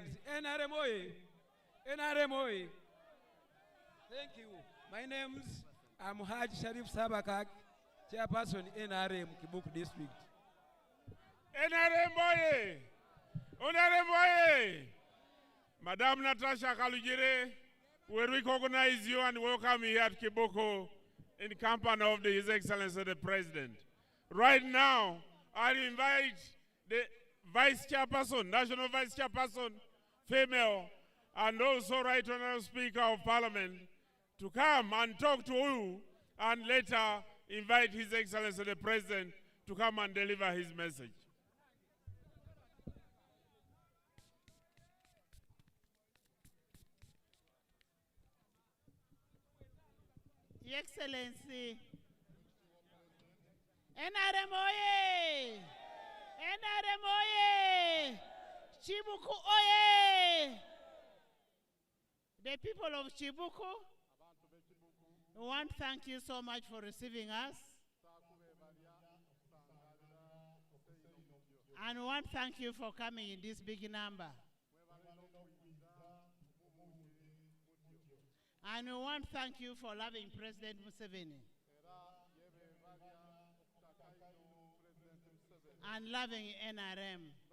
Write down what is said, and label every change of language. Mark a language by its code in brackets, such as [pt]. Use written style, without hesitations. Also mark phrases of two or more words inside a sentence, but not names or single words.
[en] NRM NRM Thank you. My name's Haj Sharif Sabakak, Chairperson NRM Kibuku District. NRM Madam Natasha Kalujire, we recognize you and welcome you at Kibuku in company of His Excellency the President. Right now, I invite the Vice Chairperson, National Vice Chairperson, female, and also Right Honorable Speaker of Parliament to come and talk to you and later invite His Excellency the President to come and deliver his message. Your Excellency, NRM oye! NRM oye! Kibuku oye! The people of Kibuku, we want to thank you so much for receiving us. And we want to thank you for coming in this big number. And we want to thank you for loving President Museveni and loving NRM.